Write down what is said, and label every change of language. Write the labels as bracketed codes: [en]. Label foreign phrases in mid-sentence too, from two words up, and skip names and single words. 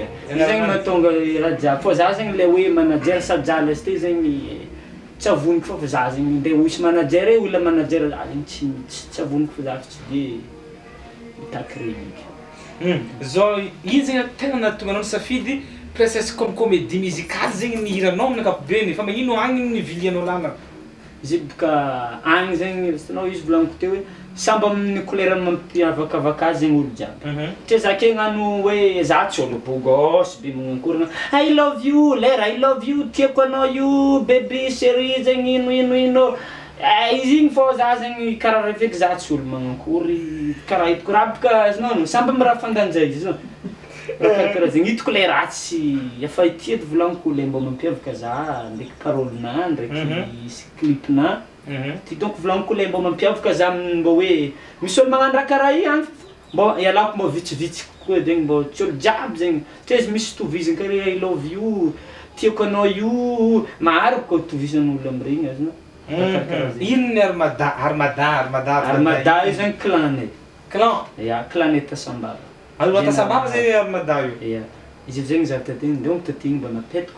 [mg] Izy zegny mahatonga raha jiaby. Fô za zegny le hoe manager sady jala izy ty zegny tsy avoniko fa za zegny ndeha misy manager olona manager za zegny tsy avoniko fa za tsy de mitaky zao iny zegny tegna nahatonga anao nisafidy [fr] presque comme comédie musicale [mg] zegny nihiranao amin'ny ankapobeny fa magnino agny nivilianao lana. Izy boka agny zegny hitanao izy volagniko teo hoe samby amin'ny couleur mampiavakavaka azy zegny olo jiaby. Satria za ke gnano hoe za tsy olo bogos be magnankorana [en] I love you [mg] lera [en] I love you [mg] tiako anao io [fr] bébé chérie [mg] zegny ino. Izy igny fô za zegny karaha reveko za tsy olo magnankory karaha hitako raha boka azonao samby amin'ny raha fandanjay izy karaha zegny hitako le ratsy efa ity edy volagniko le mba mampiavaka za ndraiky parole-na ndraiky clip-na. Ty donc volagniko le mba mampiavaka za mba hoe misy olo magnano raha karaha igny mba ialako mba vitsivitsy kokoa zegny mba tsy olo jiaby zegny. Satria izy misy toviziny karaha [en] I love you [mg] tiako anao io maro boka tovisan'olo amin'iregny azonao. Ino ny Armada io zegny clan. Ya, clan Tasambava. Aloha Tasambava zay Armada io. Ya. Izy zegny za tatigny donc tatigny mba napetako.